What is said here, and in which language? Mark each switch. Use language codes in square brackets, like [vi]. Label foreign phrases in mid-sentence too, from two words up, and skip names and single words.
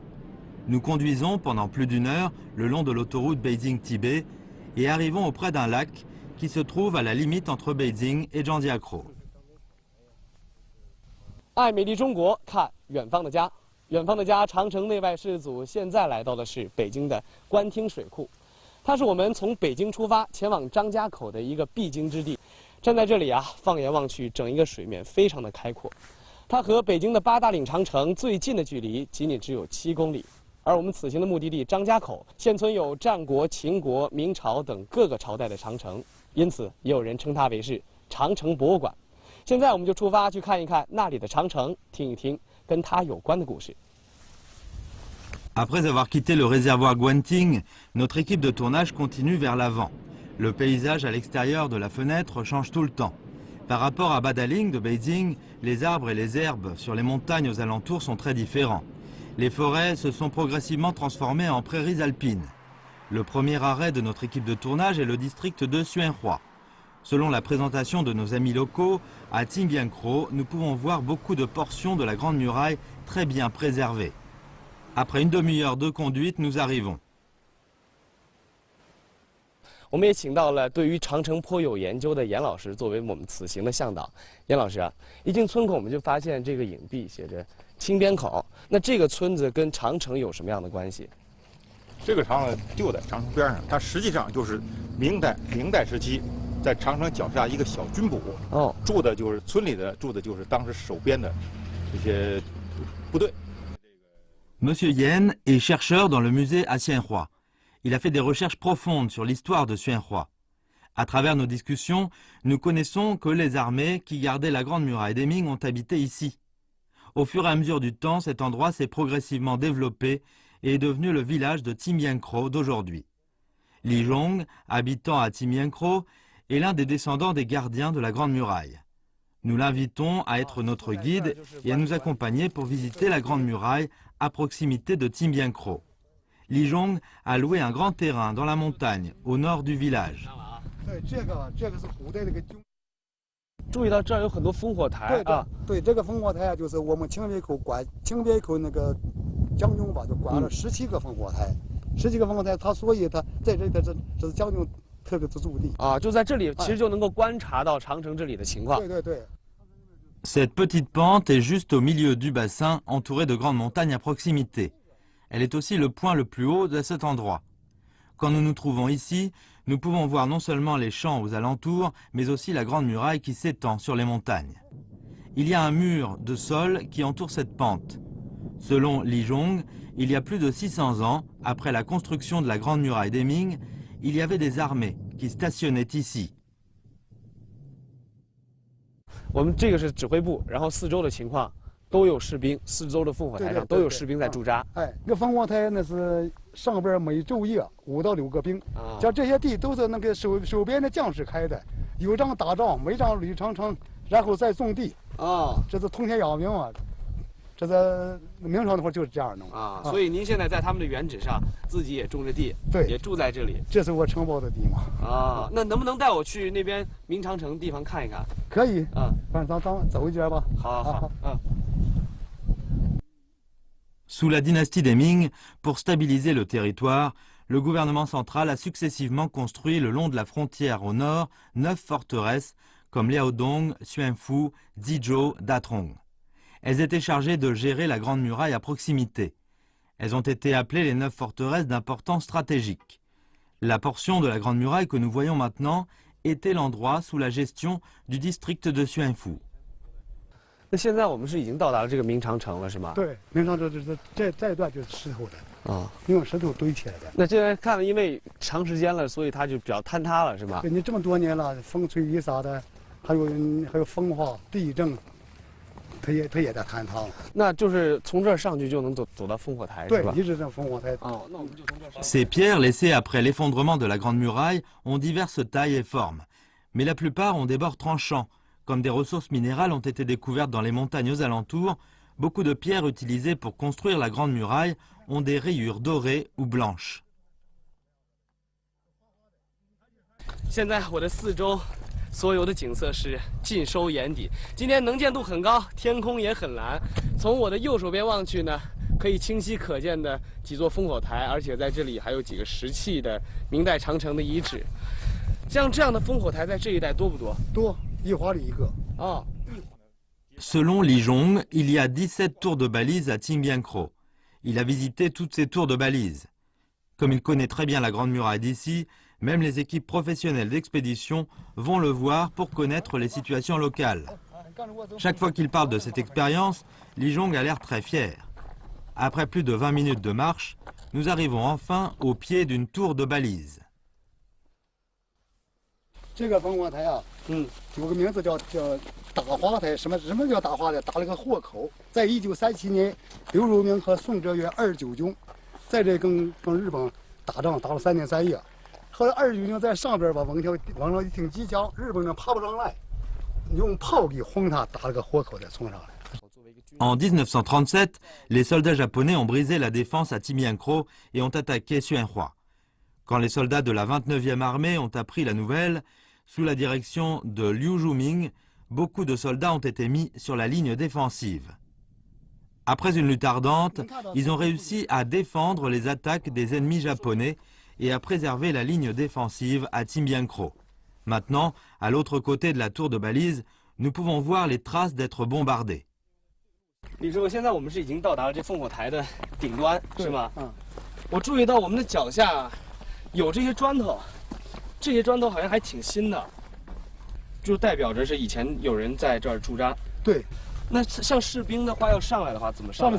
[fr] Nous conduisons pendant plus d'1 heure le long de l'autoroute Beijing-Tibet et arrivons auprès d'un lac qui se trouve à la limite entre Beijing et Zhangjiakou. [zh] 爱美丽中国，看远方的家。远方的家，长城内外士族现在来到的是北京的官厅水库，它是我们从北京出发前往张家口的一个必经之地。站在这里啊，放眼望去，整一个水面非常的开阔。它和北京的8大岭长城最近的距离仅仅只有7公里。而我们此行的目的地张家口，现存有战国、秦国、明朝等各个朝代的长城，因此也有人称它为是长城博物馆。现在我们就出发去看一看那里的长城，听一听跟它有关的故事。 [fr] Après avoir quitté le réservoir Guanting, notre équipe de tournage continue vers l'avant. Le paysage à l'extérieur de la fenêtre change tout le temps. Par rapport à Badaling de Beijing, les arbres et les herbes sur les montagnes aux alentours sont très différents. Les forêts se sont progressivement transformées en prairies alpines. Le premier arrêt de notre équipe de tournage est le district de Xuanhua. Selon la présentation de nos amis locaux, à Qingbiancrou, nous pouvons voir beaucoup de portions de la Grande Muraille très bien préservées. Après une demi-heure de conduite, nous arrivons. [zh] 我们也请到了对于长城颇有研究的严老师作为我们此行的向导。严老师啊，一进村口我们就发现这个影壁写着清边口，那这个村子跟长城有什么样的关系？这个长城就在长城边上，它实际上就是明代时期在长城脚下一个小军堡。哦，住的就是村里的，住的就是当时守边的这些部队。 [fr] Monsieur Yen est chercheur dans le musée à Xuanhua. Il a fait des recherches profondes sur l'histoire de Xuanhua. À travers nos discussions, nous connaissons que les armées qui gardaient la Grande Muraille des Ming ont habité ici. Au fur et à mesure du temps, cet endroit s'est progressivement développé et est devenu le village de Qingbiancrou d'aujourd'hui. Li Zhong, habitant à Qingbiancrou, est l'un des descendants des gardiens de la Grande Muraille. Nous l'invitons à être notre guide et à nous accompagner pour visiter la Grande Muraille à proximité de Qingbiancrou. Li Zhong a loué un grand terrain dans la montagne, au nord du village. [zh] 注意到这儿有很多烽火台啊。对，这个烽火台就是我们清边口那个将军吧，就挂了17个烽火台，17个烽火台，他所以他在这里，这是将军特别的驻地啊，就在这里，其实就能够观察到长城这里的情况。对对对。 [fr] Cette petite pente est juste au milieu du bassin, entourée de grandes montagnes à proximité. Elle est aussi le point le plus haut de cet endroit. Quand nous nous trouvons ici, nous pouvons voir non seulement les champs aux alentours, mais aussi la Grande Muraille qui s'étend sur les montagnes. Il y a un mur de sol qui entoure cette pente. Selon Li Zhong, il y a plus de 600 ans, après la construction de la Grande Muraille des Ming, il y avait des armées qui stationnaient ici. [zh] 我们这个是指挥部，然后四周的情况都有士兵，四周的烽火台上都有士兵在驻扎。哎，那烽火台那是上边每昼夜5到6个兵，像这些地都是那个守边的将士开的，有仗打仗，没仗捋长城，然后再种地。啊，这是通天养明啊。这在明朝那会儿就是这样弄啊，所以您现在在他们的原址上自己也种着地，对，也住在这里。这是我承包的地嘛。啊，那能不能带我去那边明长城地方看一看？可以啊，反正咱走一圈吧。好好好，嗯。 [fr] Sous la dynastie des Ming, pour stabiliser le territoire, le gouvernement central a successivement construit le long de la frontière au nord 9 forteresses comme Liaodong, Xuanfu, Zizhou, Datrong. Elles étaient chargées de gérer la Grande Muraille à proximité. Elles ont été appelées les 9 forteresses d'importance stratégique. La portion de la Grande Muraille que nous voyons maintenant était l'endroit sous la gestion du district de Xuanfu. [zh] 那现在我们是已经到达了这个明长城了，是吗？对，明长城这一段就是石头的啊，用石头堆起来的。那这边看了，因为长时间了，所以它就比较坍塌了，是吧？对，你这么多年了，风吹雨洒的，还有风化、地震，它也在坍塌了。那就是从这儿上去就能走到烽火台，是吧？对，一直在烽火台。哦，那我们就从这儿上。 [fr] Ces pierres laissées après l'effondrement de la Grande Muraille ont diverses tailles et formes, mais la plupart ont des bords tranchants. Comme des ressources minérales ont été découvertes dans les montagnes aux alentours, beaucoup de pierres utilisées pour construire la Grande Muraille ont des rayures dorées ou blanches. [zh] 现在我的四周，所有的景色是尽收眼底。今天能见度很高，天空也很蓝。从我的右手边望去呢，可以清晰可见的几座烽火台，而且在这里还有几个石砌的明代长城的遗址。像这样的烽火台在这一带多不多？多。 一华里一个。啊。 [fr] Selon Li Zhong, il y a 17 tours de balises à Timbiankro. Il a visité toutes ces tours de balises. Comme il connaît très bien la Grande Muraille d'ici, même les équipes professionnelles d'expédition vont le voir pour connaître les situations locales. Chaque fois qu'il parle de cette expérience, Li Zhong a l'air très fier. Après plus de 20 minutes de marche, nous arrivons enfin au pied d'une tour de balise. [zh] 这个烽火台啊，有个名字叫打花台。什么叫打花台？打了个豁口。在1937年，刘汝明和宋哲元29军在这跟日本打仗，打了3年3夜。后来29军在上边把往上一挺机枪，日本人爬不上来，用炮给轰他，打了个豁口再冲上来。 [fr] En 1937, les soldats japonais ont brisé la défense à Timbiankro et ont attaqué Xuanhua. Quand les soldats de la 29e armée ont appris la nouvelle, sous la direction de Liu Juming, beaucoup de soldats ont été mis sur la ligne défensive. Après une lutte ardente, ils ont réussi à défendre les attaques des ennemis japonais et à préserver la ligne défensive à Timbiankro. Maintenant, à l'autre côté de la tour de balise, nous pouvons voir les traces d'être bombardés. [zh] 李师傅，现在我们是已经到达了这烽火台的顶端，是吗？我注意到我们的脚下有这些砖头。这些砖头好像还挺新的，就代表着是以前有人在这儿驻扎。对，那像士兵的话要上来的话，怎么上来？